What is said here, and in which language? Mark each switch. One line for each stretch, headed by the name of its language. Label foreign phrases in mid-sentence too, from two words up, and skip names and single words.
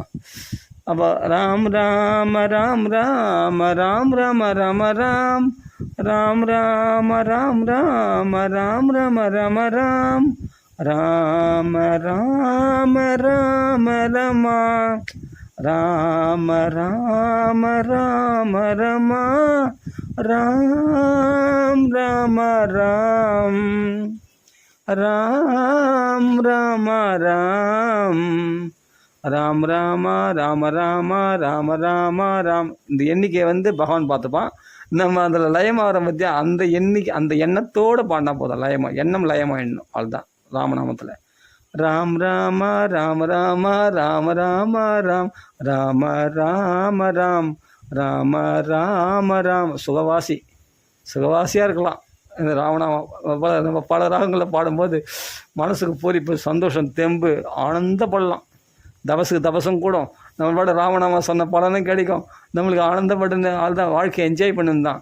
Tamil: அப்போ ராம் ராம ராம் ராம ராம் ரம ரம ராம் ராம் ராம ராம் ராம ராம் ரம ரம ராம் ராம ராம ராம ரமா ராம ராம ராம ரமா ராம் ராம ராம் ராம் ராம ராம் ராம் ராம ராம ராம ராம ராம ராம். இந்த எண்ணிக்கையை வந்து பகவான் பார்த்துப்பான். நம்ம அதில் லயமாகிற மத்தியா அந்த எண்ணிக்கை அந்த எண்ணத்தோடு பாடினா போதும். எண்ணம் லயமாக எண்ணும், அதுதான் ராமநாமத்தில். ராம் ராம ராம ராம ராம ராம ராம் ராம ராம ராம் ராம ராம ராம். சுகவாசியாக இருக்கலாம் இந்த ராமநாமம். நம்ம பல ராகங்களில் பாடும்போது மனசுக்கு பூரிப்பு, சந்தோஷம், தெம்பு, ஆனந்தப்படலாம். தபசும் கூடும். நம்மளோட ராமநாமம் சொன்ன பலனும் கிடைக்கும். நம்மளுக்கு ஆனந்தப்பட்டு அதுதான் வாழ்க்கையை என்ஜாய் பண்ணணும் தான்.